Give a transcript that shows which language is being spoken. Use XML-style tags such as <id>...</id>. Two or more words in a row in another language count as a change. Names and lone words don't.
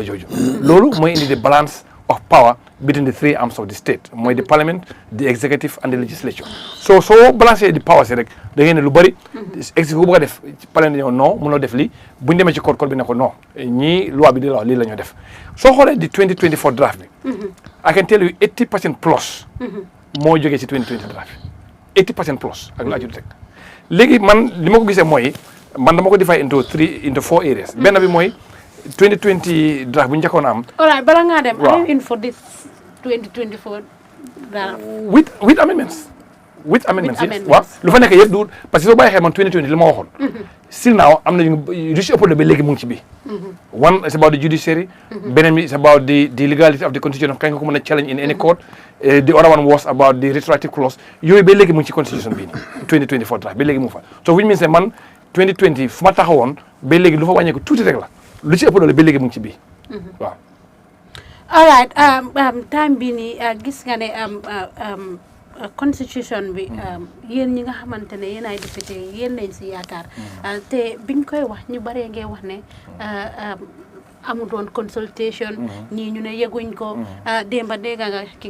<wo>jooju loolu mooy indi</wo> <en>the balance of power between the three arms of the state mooy the parliament the executive and the legislature so</en> <wo>soo balancé di</wo> <en>power</en> <wo>si rek da ngeen ne lu bëri executive bu bëgg a def parlement dañoo non mënoo def lii bu ñu demee ci code bi ne ko non ñii loi bi di la wax lii la ñoo def soo xoolee di 2024 draft bi</wo> <en>I can tell you</en> <wo>80% plus moo jógee ci 2020 draft bi 80% plus ak laa ci teg léegi man li ma ko gisee mooy man dama ko</wo> <en>divide into 4 areas</en> <wo>benn bi mooy 2020 draft bu ñu njëkkoon a am. alright bala ngaa dem.</wo> <en>are you in for this 2024 draft? with amendments. with amendments</en> <wo>waaw lu fa nekk yëpp du parce que soo bàyyi xel man 2020 li ma waxoon. still now am na lu si ëpp ba léegi mu ngi ci biir.</wo> <en>one is about the judiciary.</en> <wo>beneen bi</wo> <en>is about the legality of the constitution of</en> <wo>kañ nga ko mën a</wo> <en>challenge in any court. The other one was about the retroactive clause</en> <wo>yooyu ba léegi mu ngi ci constitution bii 2024 draft ba léegi mu fa so</wo> <en>which means</en> <wo>man 2020 fu ma taxawoon ba léegi lu fa wàññeeku tuuti rek la. lu ci ëpp doole ba léegi mu ngi ci biir. waaw.</wo> <en>all right</en> <wo>time bi nii gis nga ne constitution bi yéen ñi nga xamante ne yéen ay député yéen lañ si yaakaar te biñ koy wax ñu baree ngee wax ne amu doon consultation ñii ñu ne yeguñ ko démba dégg nga ki</wo>